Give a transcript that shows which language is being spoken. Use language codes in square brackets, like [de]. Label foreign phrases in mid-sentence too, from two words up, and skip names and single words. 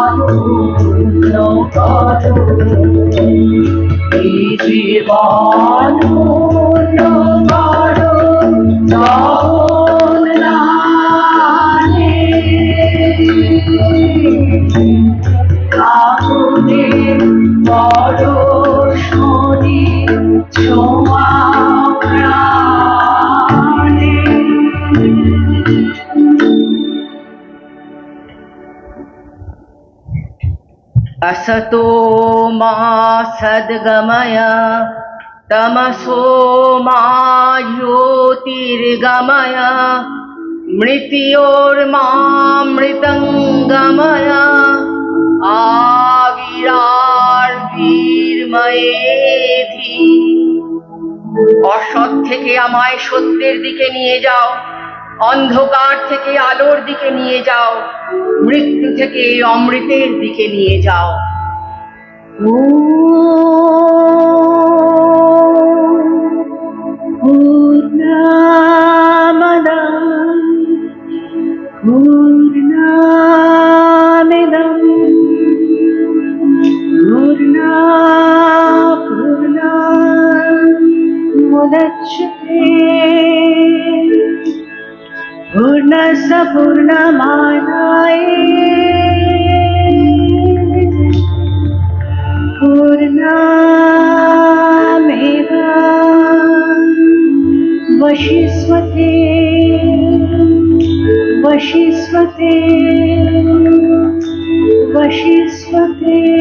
[bn] পূর্ণ করো এই জীবন পূর্ণ করো জগন্নাথে আগুনের বরষণে ছোঁয়া প্রাণে [sa] असतो मा सद्गमय तमसो मा ज्योतिर्गमय मृत्योर्मामृतङ्गमय आविरार्वीर्मयेधि [bn] অসৎ থেকে আমায় সত্যের দিকে নিয়ে যাও, অন্ধকার থেকে আলোর দিকে নিয়ে যাও, মৃত্যু থেকে অমৃতের দিকে নিয়ে যাও। [sa] পূর্ণামদঃ পূর্ণমিদঃ पूर्णमुदच्यते पूर्णस्य पूर्णमादाय पूर्णमेवावशिष्यते वशिष्यते वशिष्यते।